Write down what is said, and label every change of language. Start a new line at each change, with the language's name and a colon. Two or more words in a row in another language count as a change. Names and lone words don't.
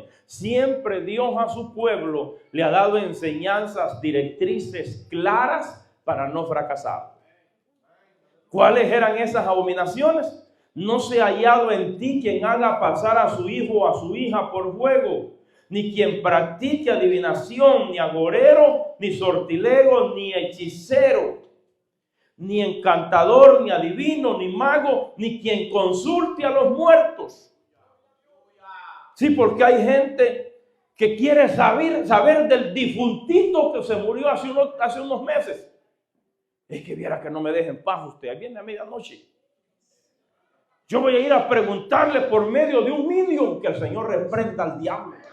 Spanish: Siempre Dios a su pueblo le ha dado enseñanzas, directrices claras para no fracasar. ¿Cuáles eran esas abominaciones? No se ha hallado en ti quien haga pasar a su hijo o a su hija por fuego, ni quien practique adivinación, ni agorero, ni sortilego, ni hechicero, ni encantador, ni adivino, ni mago, ni quien consulte a los muertos. Sí, porque hay gente que quiere saber del difuntito que se murió hace unos meses. Es que viera que no me deje en paz usted. Ahí viene a medianoche. Yo voy a ir a preguntarle por medio de un medium, que el Señor reprenda al diablo.